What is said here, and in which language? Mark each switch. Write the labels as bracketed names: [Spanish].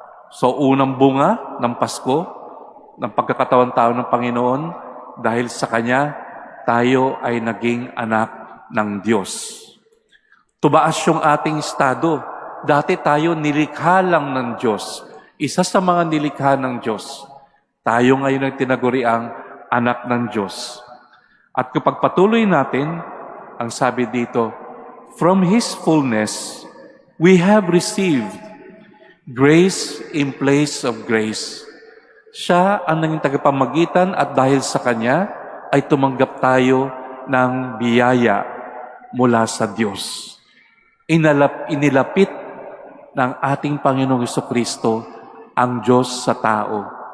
[Filipino] So unang bunga ng Pasko, ng pagkakatawan tao ng Panginoon, dahil sa Kanya, tayo ay naging anak ng Diyos. Tumaas yung ating estado. Dati tayo nilikha lang ng Diyos. Isa sa mga nilikha ng Diyos. Tayo ngayon ay tinaguriang anak ng Diyos. At kapag patuloy natin, ang sabi dito, [English] from His fullness, we have received grace in place of grace. [Filipino] Siya ang naging tagapamagitan at dahil sa Kanya ay tumanggap tayo ng biyaya mula sa Diyos. Inilapit ng ating Panginoong Jesucristo ang Diyos sa tao.